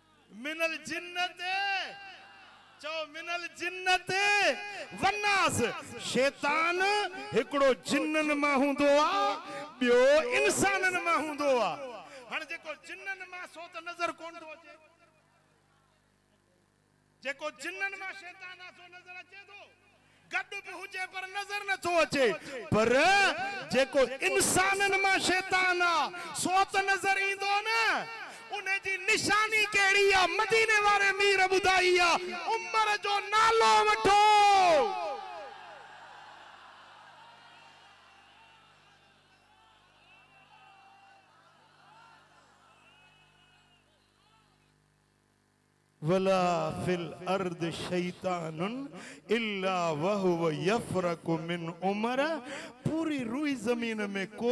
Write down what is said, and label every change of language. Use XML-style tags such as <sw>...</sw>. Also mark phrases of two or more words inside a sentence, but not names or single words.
<ar>من الجنة</ar> <sd>चो</sd> <ar>من الجنة والناس</ar> <sd>शैतान हिकड़ो जिन्नन मां हुंदो आ बियो इंसानन मां हुंदो आ हाणे जेको जिन्नन मां सो त नजर कोन थो अचे जेको जिन्नन मां शैतान आ सो नजर अचे थो गड भी हुजे पर नजर न थो अचे पर जेको इंसानन मां शैतान आ सो त नजर ईंदो न उन्हें जी निशानी केड़ी आ मदीने वारे मीर बुधाई आ उमर जो नालो वठो</sd> <ar>ولا في الأرض شيطان إلا وهو يفرق من عمر</ar> <sd>पूरी रुई जमीन में को</sd>